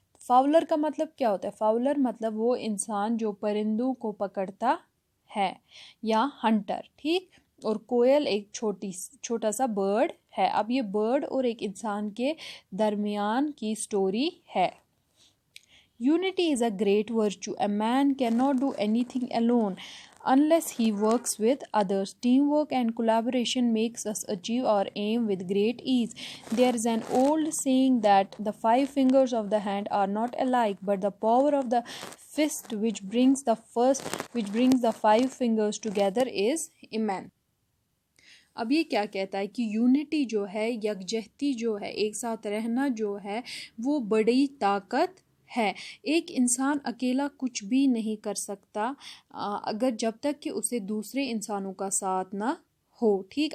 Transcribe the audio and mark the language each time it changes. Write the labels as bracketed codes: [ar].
[hi] Fowler का मतलब क्या होता है? फाउलर मतलब वो इंसान जो परिंदों को पकड़ता है या हंटर, ठीक। और कोयल एक छोटा सा बर्ड है। अब ये बर्ड और एक इंसान के दरमियान की स्टोरी है। [en] Unity is a great virtue. A man cannot do anything alone unless he works with others. Teamwork and collaboration makes us achieve our aim with great ease. There is an old saying that the five fingers of the hand are not alike, but the power of the fist which brings the five fingers together is immense. [hi] अब ये क्या कहता है कि unity जो है, यकजहती जो है, एक साथ रहना जो है, वो बड़ी ताकत है। एक इंसान अकेला कुछ भी नहीं कर सकता अगर जब तक कि उसे दूसरे इंसानों का साथ ना हो, ठीक।